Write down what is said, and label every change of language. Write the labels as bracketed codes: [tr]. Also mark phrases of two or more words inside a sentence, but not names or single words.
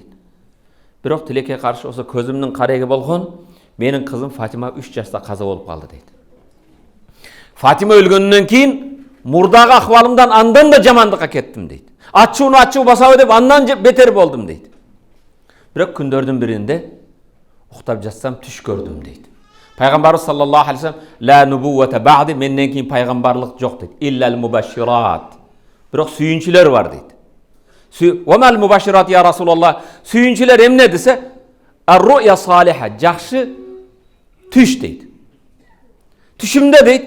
[ky] Бирок тилекке каршы осо көзүмдүн кареги болгон, менин кызым Фатима 3 жашта каза болуп калды дейт. Фатима өлгөндөн кийин мурдагы акыбалымдан андан да жамандыкка кеттим дейт. Ачуу басабы деп андан бетер болдум дейт. Бирок күндөрдүн биринде уктап жатсам түш көрдүм дейт. Пайгамбарыбыз [ar] صلى الله عليه وسلم لا نبوة بعدي, [ky] менден кийин пайгамбарлык жок дейт. [ar] إلا المبشرات. [ky] Бирок сүйүнчүлөр бар дейт. [ar] وما المبشرات يا رسول الله? [ky] Сүйүнчүлөр эмне десе, [ar] الرؤيا الصالحة, [ky] жакшы түш дейт. Түшүмдө дейт.